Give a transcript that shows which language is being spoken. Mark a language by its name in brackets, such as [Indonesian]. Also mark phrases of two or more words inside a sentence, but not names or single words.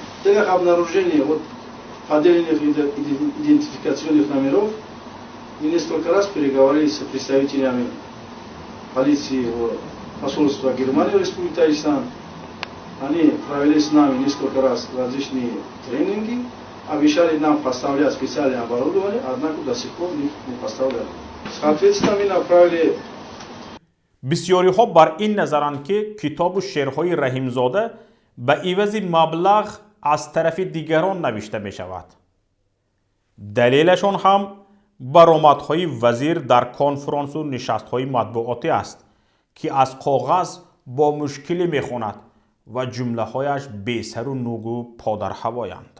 [Russian] В целях обнаружения поддельных идентификационных номеров мы несколько раз переговорили с представителями полиции посольства Германии в Республике Таджикистан. Они провели с нами несколько раз различные тренинги, обещали нам поставлять специальное оборудование, однако до сих пор не поставляли. Соответственно, мы направили. [Persian] بسیاری ها بر این نظرند که کتاب و شعرهای رحیمزاده به عوض مبلغ از طرف دیگران نوشته می شود. دلیلشان هم برآمدهای وزیر در کنفرانس و نشستهای مطبوعاتی است که از کاغذ با مشکلی می خواند و جمله هایش بی سر و نوگو پادر هوایند.